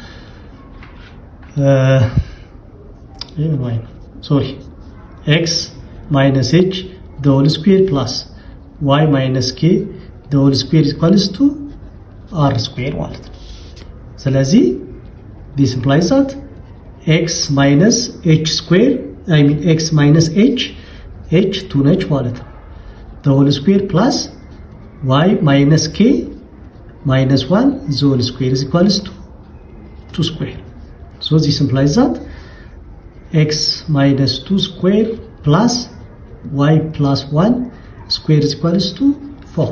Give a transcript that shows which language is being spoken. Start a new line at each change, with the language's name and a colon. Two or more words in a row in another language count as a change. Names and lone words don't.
English: x minus h the whole square plus y minus k the whole square is equals to r square
Amharic: ማለት ነው። ስለዚህ
English: this implies that x minus h square, x minus h 2
Amharic: ነች ማለት ነው።
English: the whole square plus y minus k minus 1 the whole square is equals to 2 square. So this implies that x minus 2 square plus y plus 1 square is equals to 4.